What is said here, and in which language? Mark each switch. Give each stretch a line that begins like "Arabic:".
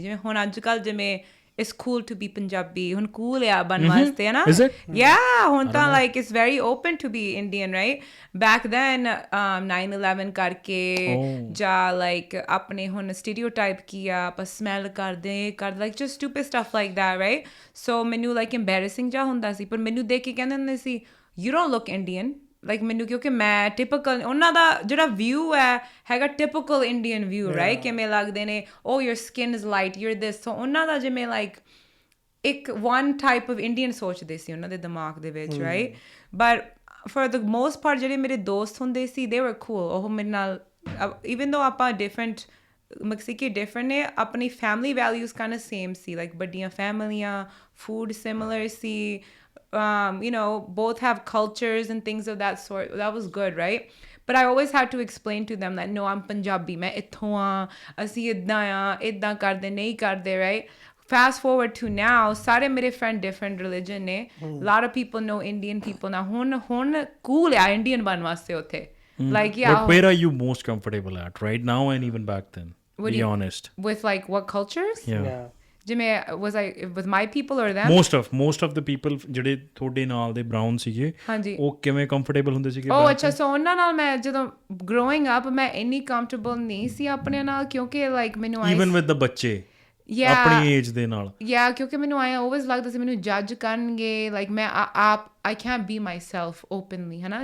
Punjabi: ਜਿਵੇਂ ਹੁਣ ਅੱਜ ਕੱਲ੍ਹ ਜਿਵੇਂ
English: it's cool to be Punjabi,
Punjabi: ਹੁਣ cool ਆ ਬਣਨ ਵਾਸਤੇ ਹੈ ਨਾ, ਹੁਣ ਤਾਂ
English: like it's very open to be Indian right। back then 9/11
Punjabi: ਕਰਕੇ ਜਾਂ
English: like
Punjabi: ਆਪਣੇ ਹੁਣ stereotype ਕੀ ਆ, ਆਪਾਂ smell ਕਰਦੇ
English: like just stupid stuff like that right।
Punjabi: so ਮੈਨੂੰ like embarrassing ਜਿਹਾ ਹੁੰਦਾ ਸੀ, ਪਰ ਮੈਨੂੰ ਦੇਖ ਕੇ ਕਹਿੰਦੇ ਹੁੰਦੇ ਸੀ
English: you don't look Indian
Punjabi: like ਮੈਨੂੰ, ਕਿਉਂਕਿ ਮੈਂ ਟਿਪੀਕਲ ਉਹਨਾਂ ਦਾ ਜਿਹੜਾ ਵਿਊ ਹੈਗਾ ਟਿਪੀਕਲ ਇੰਡੀਅਨ ਵਿਊ ਰਾਈਟ, ਕਿਵੇਂ ਲੱਗਦੇ ਨੇ, ਓ your skin is light, your ਦਿਸ, ਸੋ ਉਹਨਾਂ ਦਾ ਜਿਵੇਂ ਲਾਈਕ ਇੱਕ ਵਨ ਟਾਈਪ ਆਫ ਇੰਡੀਅਨ ਸੋਚਦੇ ਸੀ ਉਹਨਾਂ ਦੇ ਦਿਮਾਗ ਦੇ ਵਿੱਚ right. But for the most part ਜਿਹੜੇ ਮੇਰੇ ਦੋਸਤ ਹੁੰਦੇ ਸੀ ਦੇ ਵਰ ਕੂਲ, ਉਹ ਮੇਰੇ ਨਾਲ ਈਵਨ ਦੋ ਆਪਾਂ ਡਿਫਰੈਂਟ ਮੈਕਸੀਕੀ ਡਿਫਰੈਂਟ ਨੇ, ਆਪਣੀ family values kind of same ਸੀ, like ਵੱਡੀਆਂ ਫੈਮਲੀਆਂ, food similar ਸੀ,
English: you know, both have cultures and things of that sort. That was good, right? But I always had to explain to them that no, I'm Punjabi,
Punjabi: मैं इत्थों आ, ਅਸੀਂ ਇੱਦਾਂ ਆ, ਇੱਦਾਂ ਕਰਦੇ ਨਹੀਂ ਕਰਦੇ
English: right। Fast forward to now,
Punjabi: ਸਾਰੇ ਮੇਰੇ
English: friend different religion ਨੇ, lot of people know Indian people now,
Punjabi: ਹੁਣ cool ਆ Indian ਬਣਨ ਵਾਸਤੇ ਉੱਥੇ
English: like yeah। But where are you most comfortable at right now and even back then? Be honest. With like what cultures? Yeah.
Punjabi: ਜਿਵੇਂ
English: was I with my people or them? most of the people
Punjabi: ਜਿਹੜੇ ਤੁਹਾਡੇ ਨਾਲ ਦੇ brown ਸੀਗੇ, ਉਹ ਕਿਵੇਂ comfortable ਹੁੰਦੇ ਸੀਗੇ? ਅੱਛਾ, ਸੋ ਉਹਨਾਂ ਨਾਲ ਮੈਂ ਜਦੋਂ
English: growing up
Punjabi: ਮੈਂ ਇੰਨੀ ਕੰਫਰਟੇਬਲ ਨਹੀਂ ਸੀ ਆਪਣੇ ਨਾਲ, ਕਿਉਂਕਿ ਲਾਈਕ ਮੈਨੂੰ ਈਵਨ ਵਿਦ ਦ ਬੱਚੇ ਆਪਣੀ ਏਜ ਦੇ ਨਾਲ, ਕਿਉਂਕਿ ਮੈਨੂੰ ਆਲਵੇਜ਼ ਲੱਗਦਾ ਸੀ ਮੈਨੂੰ ਜੱਜ ਕਰਨਗੇ, ਲਾਈਕ ਮੈਂ
English: I can't be myself openly
Punjabi: ਹੈ ਨਾ।